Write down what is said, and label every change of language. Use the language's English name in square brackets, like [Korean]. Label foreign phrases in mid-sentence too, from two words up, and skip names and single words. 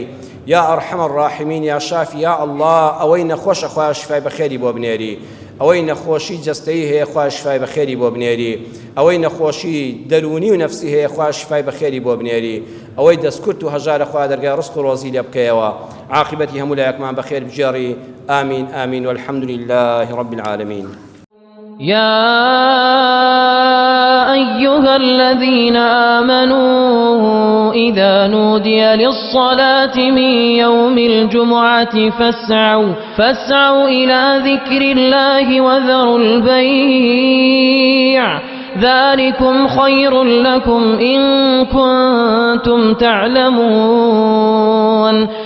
[Arabic] یا ئەرحەم الراحمین، [Central Kurdish] یا شافی، یا ئەڵڵا، ئەوەی نەخۆشە خوای شفای بەخێری بۆ بنێری، ئەوەی نەخۆشی جەستەیی هەیە خوای شفای بەخێری بۆ بنێری، ئەوەی نەخۆشی دەرونی و نەفسی هەیە خوای شفای بەخێری بۆ بنێری، ئەوەی دەستکورت و هەژارە خوای دەرگای ڕزق و ڕۆزی لێ بکەیەوە، عاقبەتی هەموو لایەکمان بەخێر بجێڕی. [Arabic] آمین آمین والحمد لله رب العالمين. يا أيها الذين آمنوا إذا نودي للصلاة من يوم الجمعة فاسعوا إلى ذكر الله وذروا البيع ذلكم خير لكم إن كنتم تعلمون